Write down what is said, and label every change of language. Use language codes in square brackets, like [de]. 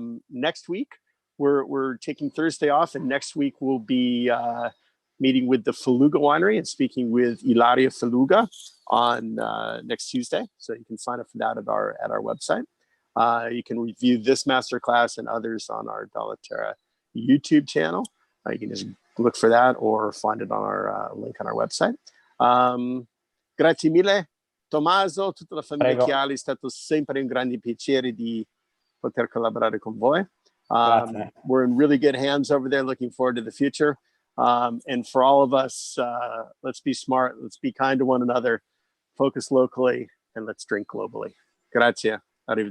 [en] Next week, we're taking Thursday off, and next week we'll be meeting with the Faluga Winery and speaking with Ilaria Faluga on next Tuesday. So you can sign up for that at our website. You can review this masterclass and others on our Dalaterra YouTube channel. You can just look for that or find it on our link on our website. [it] Grazie mille, Tommaso, tutta la famiglia Chiarli. È stato sempre un grande piacere di poter collaborare con voi. [en] We're in really good hands over there. Looking forward to the future. And for all of us, let's be smart. Let's be kind to one another. Focus locally, and let's drink globally. [it] Grazie. Arrivederci.